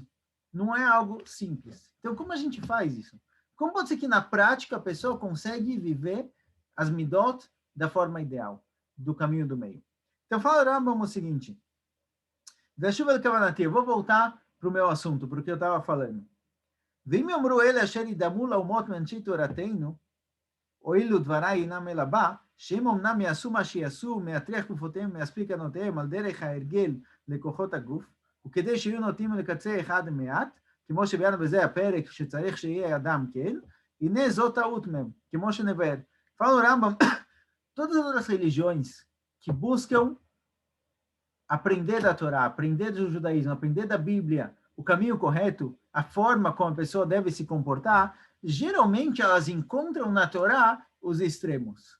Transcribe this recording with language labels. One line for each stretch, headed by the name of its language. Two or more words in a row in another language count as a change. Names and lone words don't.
Portuguese: Não é algo simples. Então, como a gente faz isso? Como pode ser que, na prática, a pessoa consegue viver as midot da forma ideal, do caminho do meio? Então, fala Rambam o seguinte, eu vou voltar para o meu assunto, para o que eu estava falando.
Hebrew: ואם יאמרו אלה אשר ידמו לאומות מאנשי תורתנו, הואילו דבריי אינם אלא בה, שהם אמנם יעשו מה שיעשו, מהטריח גופותיהם, מהספיק ענותיהם, על דרך ההרגל לכוחות הגוף, וכדי שיהיו נוטים לקצה אחד מעט, כמו שביארנו בזה הפרק שצריך שיהיה אדם כן, הנה זאת טעות מהם, כמו שנבהר.
Portuguese: Fala o Rambam, todas as outras religiões que buscam aprender da Torá, aprender do judaísmo, aprender da Bíblia, o caminho correto, a forma como a pessoa deve se comportar, geralmente elas encontram na Torá os extremos.